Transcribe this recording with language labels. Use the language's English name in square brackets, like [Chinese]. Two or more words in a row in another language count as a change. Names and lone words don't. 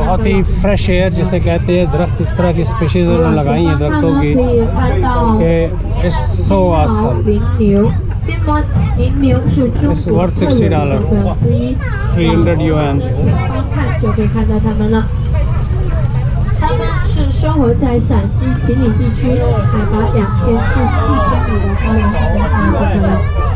[Hindi] बहुत ही [English] fresh air [Hindi] जिसे कहते हैं, दरख्त इस तरह की स्पीशीज उन्होंने लगाई हैं दरख्तों की कि [English] it's so awesome. [Chinese] 金毛羚牛是中国特有的动物之一。 300 yuan。前方看就可以看到它们了。它们是生活在陕西秦岭地区，海拔2000至4000米的高原上面生活的动物。